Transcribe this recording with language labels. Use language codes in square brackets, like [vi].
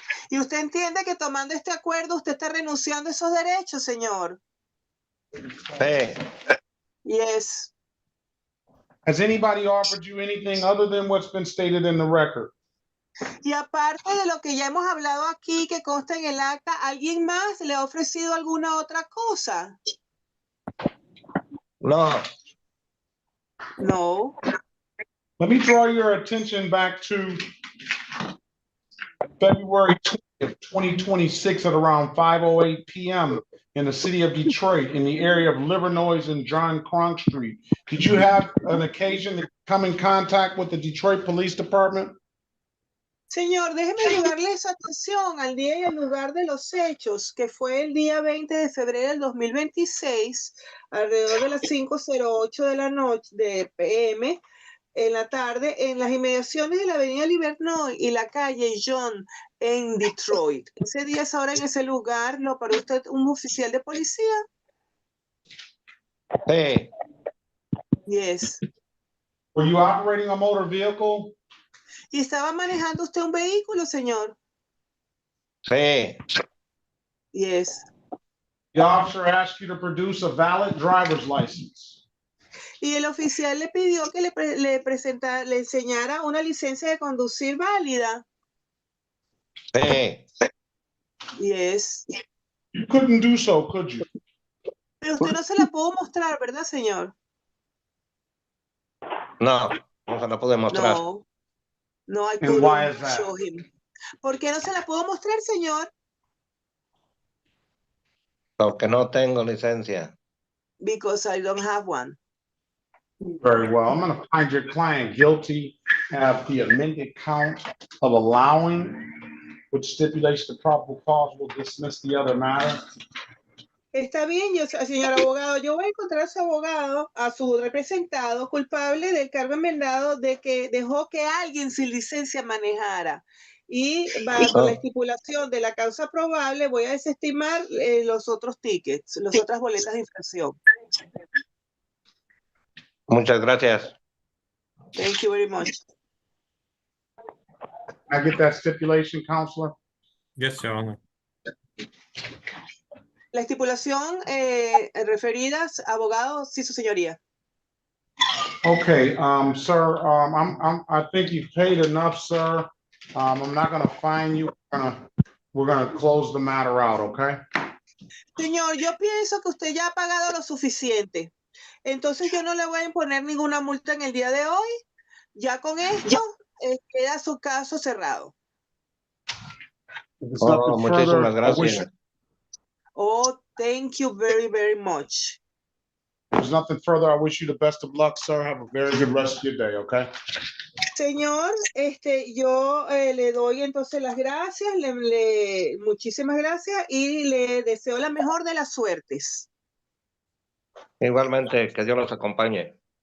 [es] ¿Y usted entiende que tomando este acuerdo, usted está renunciando a esos derechos, señor? Sí. [en] Yes. Has anybody offered you anything other than what's been stated in the record? [es] Y aparte de lo que ya hemos hablado aquí, que consta en el acta, ¿alguien más le ha ofrecido alguna otra cosa? No. [en] No. Let me draw your attention back to February 20th, 2026 at around 5:08 p.m. in the city of Detroit in the area of Livernois and John Kronk Street. Did you have an occasion to come in contact with the Detroit Police Department? [es] Señor, déjeme ayudarle su atención al día y al lugar de los hechos, que fue el día 20 de febrero del 2026, alrededor de las 5:08 de la noche, de PM, en la tarde, en las inmediaciones de la avenida Livernois y la calle John en Detroit. Ese día, esa hora, en ese lugar, ¿lo paró usted un oficial de policía? Sí. [en] Yes. Were you operating a motor vehicle? [es] ¿Y estaba manejando usted un vehículo, señor? Sí. [en] Yes. The officer asked you to produce a valid driver's license. [es] Y el oficial le pidió que le enseñara una licencia de conducir válida. Sí. [en] Yes. You couldn't do so, could you? [es] Pero usted no se la pudo mostrar, ¿verdad, señor? No. No se la pude mostrar. [en] No. No, I And why couldn't is that? show him. [es] ¿Por qué no se la pudo mostrar, señor? Porque no tengo licencia. [en] Because I don't have one. Very well. I'm going to find your client guilty of the amended count of allowing with stipulation the probable cause will dismiss the other matter. [es] Está bien, señor abogado, yo voy a encontrar a su abogado, a su representado, culpable del cargo enmendado de que dejó que alguien sin licencia manejara. Y bajo la estipulación de la causa probable, voy a desestimar los otros tickets, las otras boletas de infracción. Muchas gracias. [en] Thank you very much. I get that stipulation, Counselor? Yes, Your Honor. [es] La estipulación referidas, abogado, sí, su señoría. [en] Okay, sir, I think you've paid enough, sir. I'm not gonna fine you. We're gonna close the matter out, okay? [es] Señor, yo pienso que usted ya ha pagado lo suficiente. Entonces yo no le voy a imponer ninguna multa en el día de hoy. Ya con esto queda su caso cerrado. Oh, muchísimas gracias. [en] Oh, thank you very, very much. If there's nothing further, I wish you the best of luck, sir. Have a very good rest of your day, okay? [es] Señor, yo le doy entonces las gracias, muchísimas gracias y le deseo la mejor de las suertes. Igualmente, que Dios los acompañe.